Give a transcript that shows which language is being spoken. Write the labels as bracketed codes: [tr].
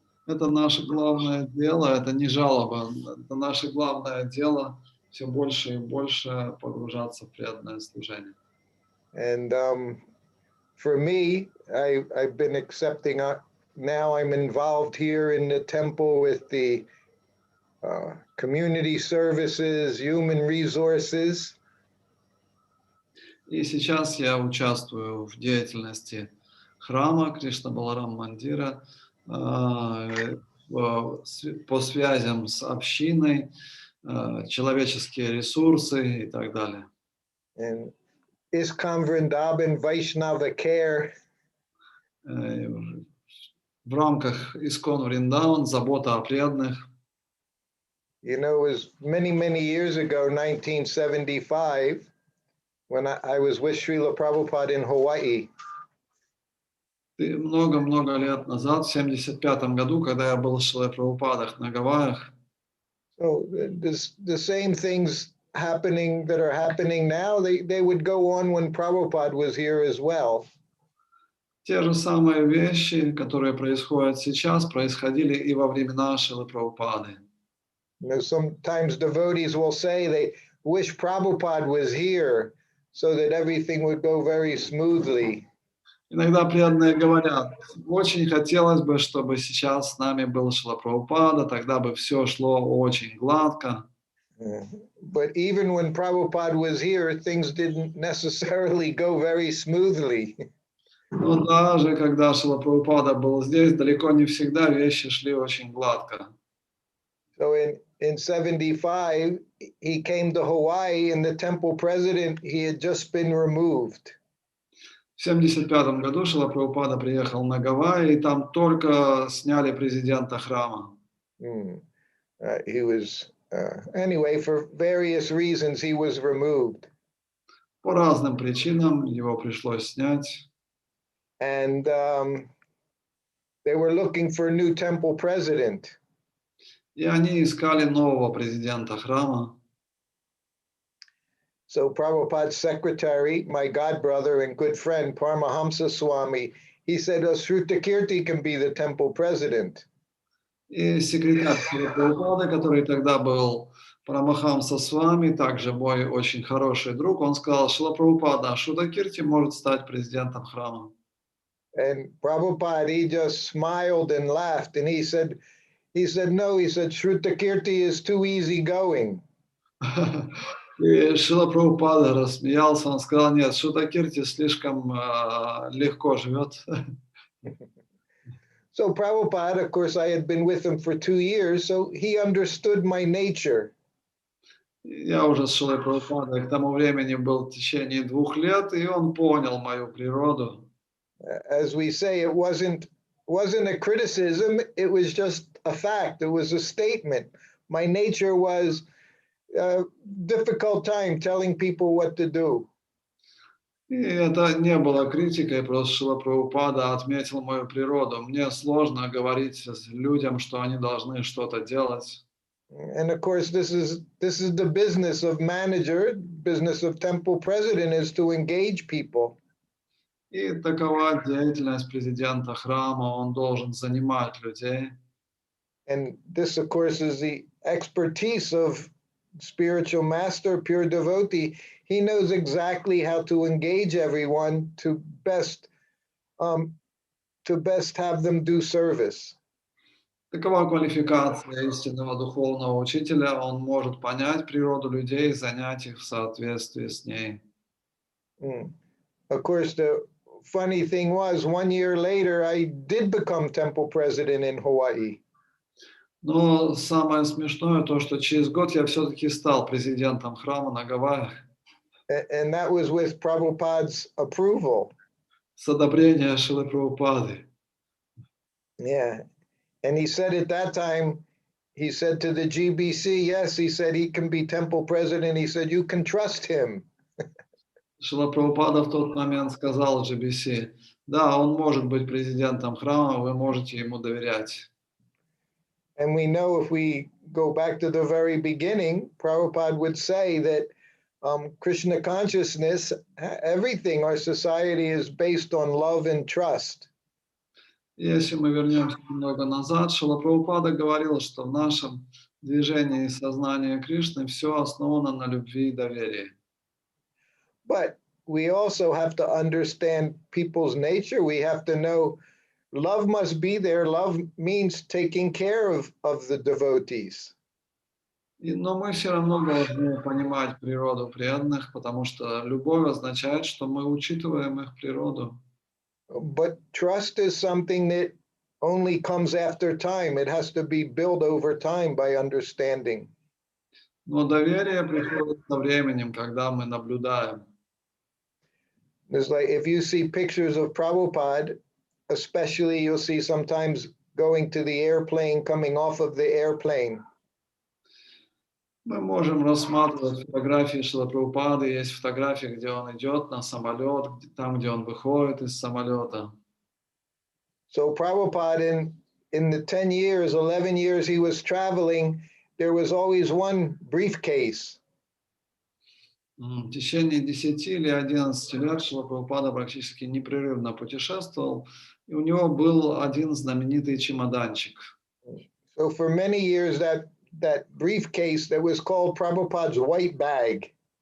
[ru] Это наше главное дело, это не жалоба, это наше главное дело все больше и больше погружаться в преданное служение. [en] And for me, I've been accepting. Now I'm involved here in the temple with the community services, human resources. [ru] И сейчас я участвую в деятельности храма Кришна Баларам Мандира по связям с общиной, человеческие ресурсы и так далее. [en] And ISKCON Vrindavan Vaishnava Care. [ru] В рамках ISKCON Вриндаван забота о преданных. [en] You know, it was many years ago, 1975, when I was with Srila Prabhupada in Hawaii. [ru] Много лет назад, в 1975 году, когда я был с Шрилой Прабхупадой на Гавайях. [en] So the same things happening that are happening now, they would go on when Prabhupada was here as well. [ru] Те же самые вещи, которые происходят сейчас, происходили и во времена Шрилы Прабхупады. [en] You know, sometimes devotees will say they wish Prabhupada was here so that everything would go very smoothly. [ru] Иногда преданные говорят, очень хотелось бы, чтобы сейчас с нами был Шрила Прабхупада, тогда бы все шло очень гладко. [en] But even when Prabhupada was here, things didn't necessarily go very smoothly. [ru] Но даже когда Шрила Прабхупада был здесь, далеко не всегда вещи шли очень гладко. [en] So in 75, he came to Hawaii, and the temple president, he had just been removed. [ru] В 1975 году Шрила Прабхупада приехал на Гавайи, и там только сняли президента храма. [en] He was, anyway, for various reasons, he was removed. [ru] По разным причинам его пришлось снять. [en] And they were looking for a new temple president. [ru] И они искали нового президента храма. [en] So Prabhupada's secretary, my godbrother and good friend, Paramahamsa Swami, he said, Shrutakirti can be the temple president. [ru] И секретарь Прабхупады, который тогда был Парамахамса с вами, также мой очень хороший друг, он сказал, Шрила Прабхупада, Шрутакирти может стать президентом храма. [en] And Prabhupada, he just smiled and laughed, and he said, no, he said, Shrutakirti is too easygoing. [ru] И Шрила Прабхупада рассмеялся, он сказал, нет, Шрутакирти слишком легко живет. [en] So Prabhupada, of course, I had been with him for 2 years, so he understood my nature. [ru] Я уже с Шрилой Прабхупадой к тому времени был в течение 2 лет, и он понял мою природу. [en] As we say, it wasn't a criticism, it was just a fact, it was a statement. My nature was a difficult time telling people what to do. [ru] И это не было критикой, просто Шрила Прабхупада отметил мою природу. Мне сложно говорить людям, что они должны что-то делать. [en] And of course, this is the business of manager, business of temple president is to engage people. [ru] И такова деятельность президента храма, он должен занимать людей. [en] And this, of course, is the expertise of spiritual master, pure devotee. He knows exactly how to engage everyone to best have them do service. [ru] Такова квалификация истинного духовного учителя. Он может понять природу людей и занять их в соответствии с ней. [en] Of course, the funny thing was, 1 year later, I did become temple president in Hawaii. [ru] Но самое смешное то, что через год я все-таки стал президентом храма на Гавайях. [en] And that was with Prabhupada's approval. [ru] С одобрения Шрилы Прабхупады. [en] Yeah. And he said at that time, he said to the GBC, yes, he said he can be temple president. He said, you can trust him. [ru] Шрила Прабхупада в тот момент сказал GBC, да, он может быть президентом храма, вы можете ему доверять. [en] And we know if we go back to the very beginning, Prabhupada would say that Krishna consciousness, everything, our society is based on love and trust. [ru] Если мы вернемся немного назад, Шрила Прабхупада говорил, что в нашем движении сознания Кришны все основано на любви и доверии. [en] But we also have to understand people's nature. We have to know love must be there. Love means taking care of the devotees. [ru] Но мы все равно должны понимать природу преданных, потому что любовь означает, что мы учитываем их природу. [en] But trust is something that only comes after time. It has to be built over time by understanding. [ru] Но доверие приходит со временем, когда мы наблюдаем. [en] It's like if you see pictures of Prabhupada, especially you'll see sometimes going to the airplane, coming off of the airplane. [ru] Мы можем рассматривать фотографии Шрилы Прабхупады. Есть фотографии, где он идет на самолет, там, где он выходит из самолета. [en] So Prabhupada, in the 10 years, 11 years he was traveling, there was always one briefcase. [ru] В течение 10 или 11 лет Шрила Прабхупада практически непрерывно путешествовал, и у него был один знаменитый чемоданчик. [en] So for many years that briefcase that was called Prabhupada's white bag.